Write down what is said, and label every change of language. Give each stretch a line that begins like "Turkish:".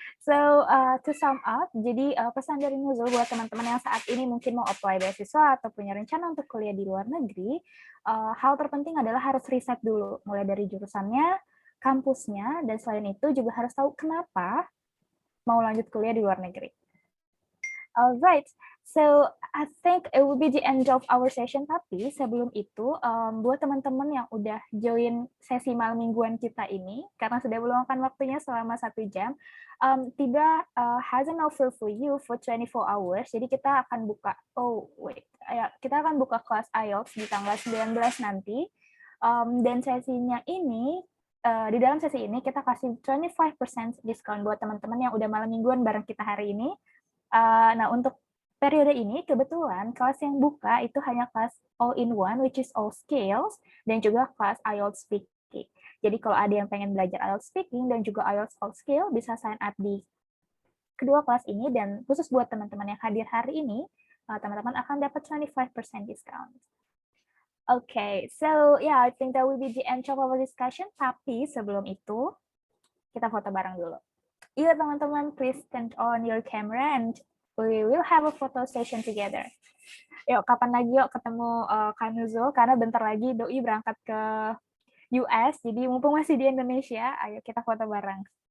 English: So, to sum up,
Indonesian: jadi pesan dari Nuzul buat teman-teman yang saat ini mungkin mau apply beasiswa atau punya rencana untuk kuliah di luar negeri, hal terpenting adalah harus riset dulu, mulai dari jurusannya, kampusnya, dan selain itu juga harus tahu kenapa mau lanjut kuliah di luar negeri.
English: Alright, so I think it will be the end of our session.
Indonesian: Tapi sebelum itu, buat teman-teman yang udah join sesi malam mingguan kita ini, karena sudah meluangkan waktunya selama 1 jam,
English: Tiba has an offer for you for 24 hours.
Indonesian: Jadi kita akan buka, kita akan buka kelas IELTS di tanggal 19 nanti. Dan sesinya ini, di dalam sesi ini kita kasih 25% diskon buat teman-teman yang udah malam mingguan bareng kita hari ini. Nah, untuk periode ini kebetulan kelas yang buka itu hanya kelas all-in-one,
English: which is all skills,
Indonesian: dan juga kelas IELTS speaking. Jadi kalau ada yang pengen belajar IELTS speaking dan juga IELTS all skill, bisa sign up di kedua kelas ini, dan khusus buat teman-teman yang hadir hari ini, teman-teman akan dapat 25% discount.
English: Okay, so yeah, I think that will be the end of our discussion.
Indonesian: Tapi sebelum itu, kita foto bareng dulu. Yuk teman-teman,
English: please turn on your camera and we will have a photo session together.
Indonesian: Yuk, kapan lagi yuk ketemu Kak Nuzul, karena bentar lagi Doi berangkat ke US, jadi mumpung masih di Indonesia, ayo kita foto bareng.